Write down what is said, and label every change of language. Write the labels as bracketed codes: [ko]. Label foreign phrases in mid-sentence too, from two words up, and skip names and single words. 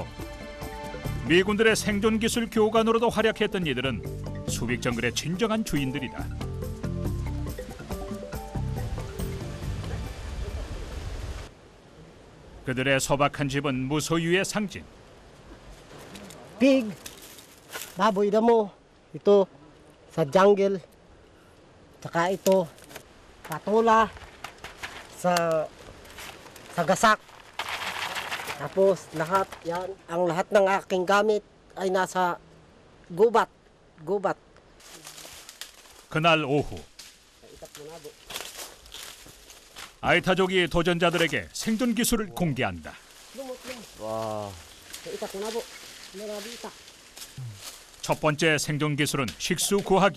[ko] 미군들의 생존 기술 교관으로도 활약했던 이들은 소빅 정글의 진정한 주인들이다. 그들의 소박한 집은 무소유의 상징. [tl] Pig, baboy damo, ito sa jungle, tsaka ito patula sa gasak. Tapos lahat yan, ang lahat ng aking gamit ay nasa gubat. [ko] 그날 오후 아이타족이 도전자들에게 생존 기술을 공개한다. 와. 첫 번째 생존 기술은 식수 구하기.